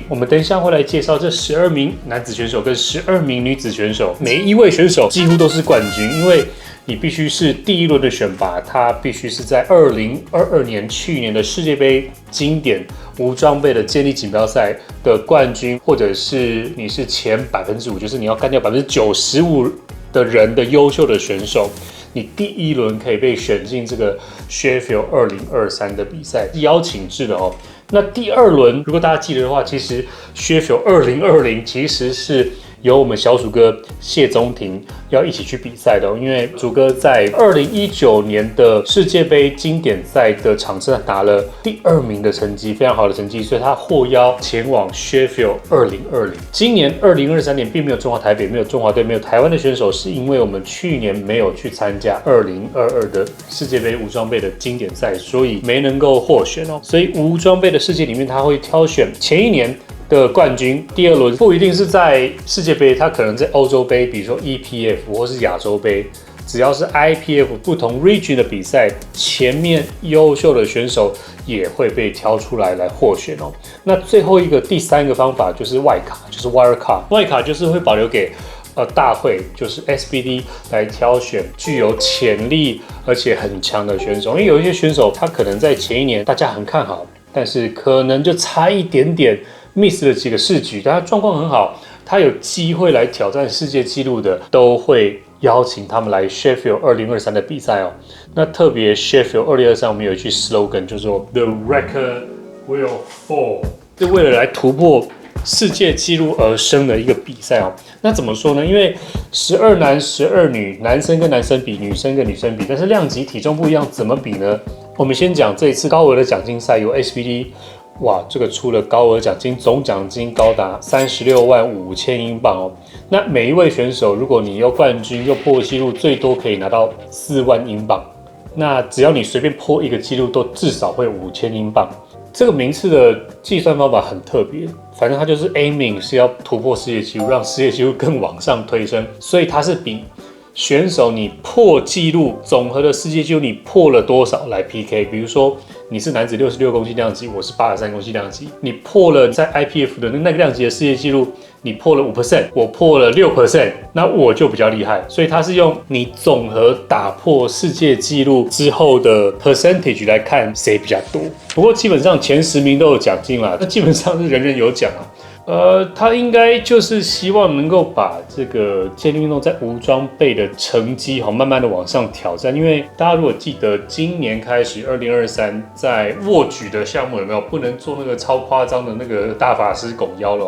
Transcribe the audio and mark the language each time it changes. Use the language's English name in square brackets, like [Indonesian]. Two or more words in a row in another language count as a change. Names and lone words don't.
[Chinese] 我們等一下會來介紹這12名男子選手跟12名女子選手，每一位選手幾乎都是冠軍，因為你必須是第1輪的選拔，他必須是在2022年去年的世界杯經典無裝備的健力錦標賽的冠軍，或者是你是前5%，就是你要幹掉95%的人的優秀的選手。你第1輪可以被選進這個 Sheffield 2023的比賽，邀請制的哦。那第2輪，如果大家記得的話，其實 Sheffield 2020 其實是由我們小主哥謝宗廷要一起去比賽的哦，因为主哥在2019年的世界杯經典賽的場次拿了第2名的成績，非常好的成績，所以他獲邀前往 Sheffield 2020。今年2023年並沒有中華台北，沒有中華隊，沒有台灣的選手，是因為我們去年沒有去參加2022的世界杯無裝備的經典賽，所以沒能夠獲選哦。所以無裝備的世界裡面，他會挑選前1年的冠軍，第2 輪不一定是在世界杯，它可能在歐洲杯，比如說 EPF 或是亞洲杯，只要是 IPF 不同 region 的比賽，前面優秀的選手也會被挑出來獲選哦。那最後一個第3個方法就是外卡，就是 [English] Wild Card， [Chinese] 外卡就是會保留給大會，就是 SBD 來挑選具有潛力而且很強的選手，因為有一些選手他可能在前1年大家很看好，但是可能就差一點點 miss 了幾個試舉，但他狀況很好，他有機會來挑戰世界紀錄的，都會邀請他們來 Sheffield 2023 的比賽哦。那特別 Sheffield 2023我們有一句 slogan， 就是說 [English] The record will fall， [Chinese] 是為了來突破世界紀錄而生的一個比賽哦。那怎麼說呢？因為12男12女，男生跟男生比，女生跟女生比，但是量級體重不一樣，怎麼比呢？我們先講這一次高額的獎金賽由 SBD。哇，這個出了高額獎金，總獎金高達36萬5千英鎊哦。那每一位選手，如果你又冠軍又破紀錄，最多可以拿到4萬英鎊。那只要你隨便破一個紀錄，都至少會5000英鎊。這個名次的計算方法很特別，反正它就是 aiming 是要突破世界紀錄，讓世界紀錄更往上推升，所以它是比選手你破紀錄總和的世界紀錄你破了多少來 PK。比如說你是男子66公斤量級，我是83公斤量級，你破了在 IPF 的那個量級的世界紀錄，你破了 5%， 我破了 6%， 那我就比較厲害。所以它是用你總和打破世界紀錄之後的 percentage 來看誰比較多。不過基本上前10名都有獎金啦，那基本上是人人有獎啊。他應該就是希望能夠把這個健力運動在無裝備的成績慢慢的往上挑戰。因為大家如果記得今年開始2023在握舉的項目有沒有不能做那個超誇張的那個大法師拱腰了？